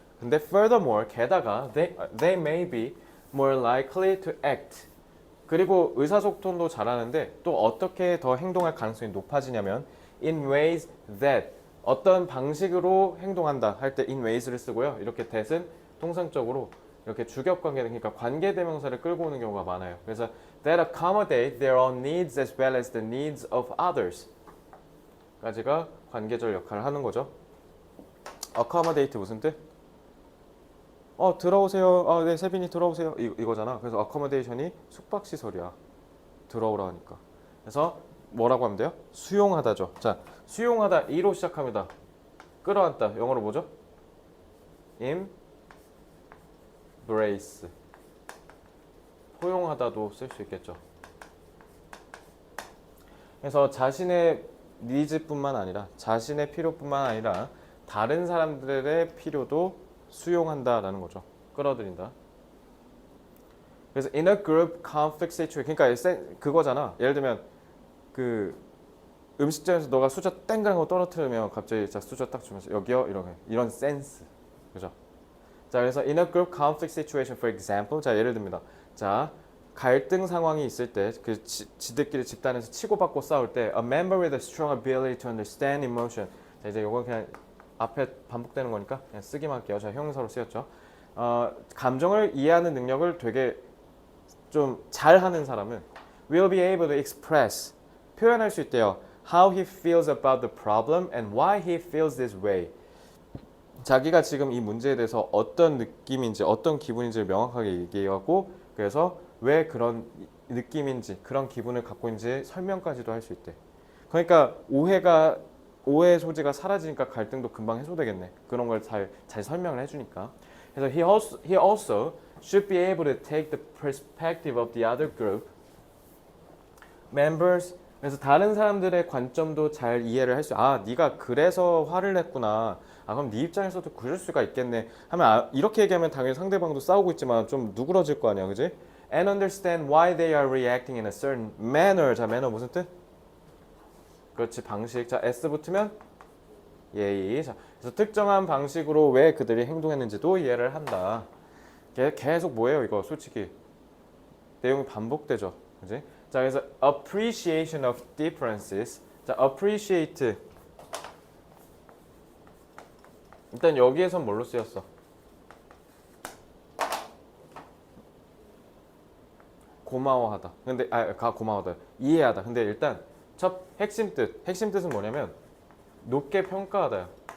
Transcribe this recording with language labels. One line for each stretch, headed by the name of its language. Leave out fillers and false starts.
Korean: 근데
English: furthermore,
Korean: 게다가
English: they may be more likely to act.
Korean: 그리고 의사소통도 잘하는데 또 어떻게 더 행동할 가능성이 높아지냐면
English: in ways that
Korean: 어떤 방식으로 행동한다 할 때 in ways를 쓰고요. 이렇게 that은 통상적으로 이렇게 주격관계 그러니까 관계대명사를 끌고 오는 경우가 많아요. 그래서
English: that accommodate their own needs as well as the needs of others
Korean: 까지가 관계절 역할을 하는 거죠. accommodate 무슨 뜻? 들어오세요. 네, 세빈이 들어오세요. 이거잖아. 그래서 accommodation이 숙박시설이야. 들어오라 하니까. 그래서 뭐라고 하면 돼요? 수용하다죠. 자, 수용하다 E로 시작합니다. 끌어안다. 영어로 뭐죠?
English: embrace.
Korean: 포용하다도 쓸 수 있겠죠. 그래서 자신의 니즈뿐만 아니라 자신의 필요뿐만 아니라 다른 사람들의 필요도 수용한다라는 거죠. 끌어들인다. 그래서
English: in a group conflict situation
Korean: 그러니까 그거잖아. 예를 들면 그 음식점에서 너가 수저 땡그란 거 떨어뜨리면 갑자기 자 수저 딱 주면서 여기요 이런 센스. 그죠? 자, 그래서
English: in a group conflict situation for example
Korean: 자 예를 듭니다. 자, 갈등 상황이 있을 때 그 지들끼리 집단에서 치고받고 싸울 때
English: a member with a strong ability to understand emotion.
Korean: 자, 이제 이건 그냥 앞에 반복되는 거니까 그냥 쓰기만 할게요. 자, 형용사로 쓰였죠. 감정을 이해하는 능력을 되게 좀 잘하는 사람은
English: will be able to express
Korean: 표현할 수 있대요.
English: How he feels about the problem and why he feels this way.
Korean: 자기가 지금 이 문제에 대해서 어떤 느낌인지 어떤 기분인지를 명확하게 얘기하고 그래서 왜 그런 느낌인지 그런 기분을 갖고 있는지 설명까지도 할 수 있대. 그러니까 오해 소지가 사라지니까 갈등도 금방 해소되겠네. 그런 걸 잘 설명을 해주니까. 그래서
English: he also should be able to take the perspective of the other group members.
Korean: 그래서 다른 사람들의 관점도 잘 이해를 할 수. 네가 그래서 화를 냈구나. 그럼 네 입장에서도 그럴 수가 있겠네. 하면 이렇게 얘기하면 당연히 상대방도 싸우고 있지만 좀 누그러질 거 아니야, 그지?
English: And understand why they are reacting in a certain manner.
Korean: 자, manner 무슨 뜻? 그렇지, 방식. 자, S 붙으면 예의. 자, 그래서 특정한 방식으로 왜 그들이 행동했는지도 이해를 한다. 계속 뭐예요, 이거? 솔직히 내용이 반복되죠, 그지? 자, 그래서
English: appreciation of differences.
Korean: 자, appreciate. 일단 여기에선 뭘로 쓰였어? 고마워하다. 근데 고마워하다. 이해하다. 근데 일단 첫 핵심 뜻은 뭐냐면 높게 평가하다야.